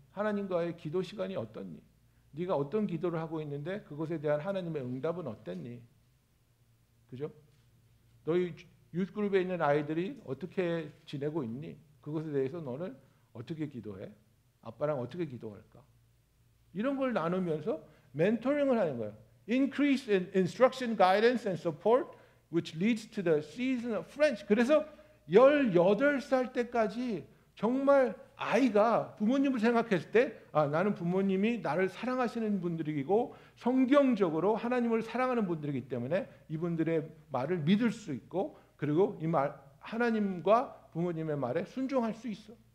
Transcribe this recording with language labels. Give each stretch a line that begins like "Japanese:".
Korean: 하나님과의 기도 시간이 어떻니? 네가 어떤 기도를 하고 있는데 그것에 대한 하나님의 응답은 어땠니? 그죠? 너희 유스그룹에 있는 아이들이 어떻게 지내고 있니? 그것에 대해서 너는 어떻게 기도해? 아빠랑 어떻게 기도할까? 이런 걸 나누면서 멘토링을 하는 거예요.
English: Increase in instruction, guidance and support which leads to the season of friendship.
Korean: 그래서 18살 때까지 정말 아이가 부모님을 생각했을 때 나는 부모님이 나를 사랑하시는 분들이고 성경적으로 하나님을 사랑하는 분들이기 때문에 이분들의 말을 믿을 수 있고 그리고 이 말 하나님과 부모님의 말에 순종할 수 있어.